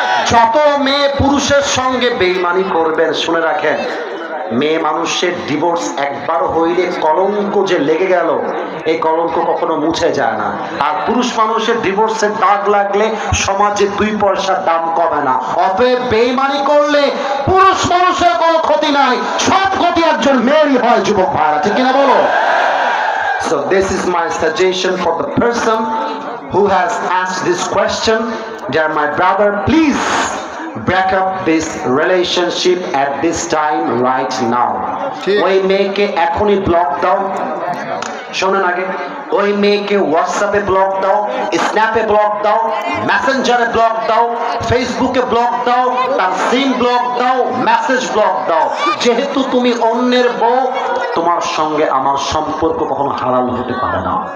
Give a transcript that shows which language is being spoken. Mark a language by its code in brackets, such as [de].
[bn] যত মেয়ে পুরুষের সঙ্গে বেঈমানি করবেন, শুনে রাখেন, মেয়ে মানুষের ডিভোর্স একবার হইলে কলঙ্ক যে লেগে গেল, এই কলঙ্ক কখনো মুছে যায় না। আর পুরুষ মানুষের ডিভোর্সের দাগ লাগলে সমাজে 2 পয়সার দাম কমে না। অতএব বেঈমানি করলে পুরুষ মানুষের কোনো ক্ষতি নাই, সব ক্ষতি একজন মেয়েরই হয়, যুবক ভাইরা, ঠিক কিনা বলো? [en] So this is my suggestion for the person who has asked this question. Dear my brother, please break up this relationship at this time right now. [bn] ওই মেয়েকে এখনই ব্লক দাও। শোনেন আগে, ওই মেয়েকে হোয়াটসঅ্যাপে ব্লক দাও, স্ন্যাপে ব্লক দাও, মেসেঞ্জারে ব্লক দাও, ফেসবুকে ব্লক দাও, তার সিম ব্লক দাও, মেসেজ ব্লক দাও। যেহেতু তুমি অন্যের বউ, তোমার সঙ্গে আমার সম্পর্ক কখনো হারাল হতে পারে না।